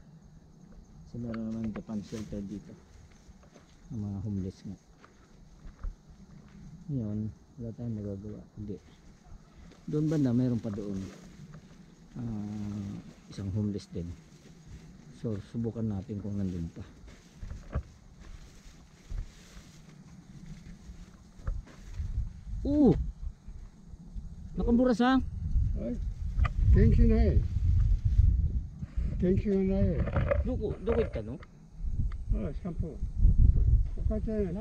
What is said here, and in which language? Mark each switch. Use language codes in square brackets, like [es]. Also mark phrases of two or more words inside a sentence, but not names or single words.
[tl] Kasi meron naman Japan shelter dito ng mga homeless nga. Ngayon wala tayong magagawa, hindi. Doon banda meron pa doon isang homeless din. So subukan natin kung nandun pa. Nakamura-sang. [ja] 元気ない。元気がない。どこ行ったの？ああ、散歩。お母ちゃん、